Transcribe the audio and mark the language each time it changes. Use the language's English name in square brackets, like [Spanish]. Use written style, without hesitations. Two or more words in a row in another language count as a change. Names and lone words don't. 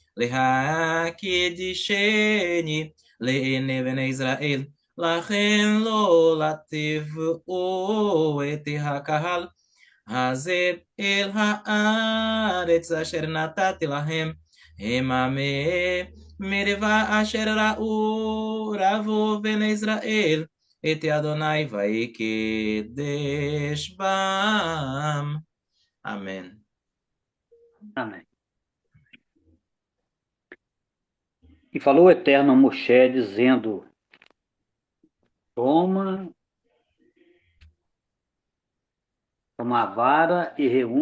[Hebrew] להקידישני לעיני בני ישראל, לכן לא תביאו את הקהל הזה אל הארץ אשר נתתי להם, המה מרבה אשר ראו רבו בני ישראל את אדוני ויקדש בם. [Portuguese] Amém. Amém. E falou o Eterno a Moshe, dizendo: toma a vara e reúne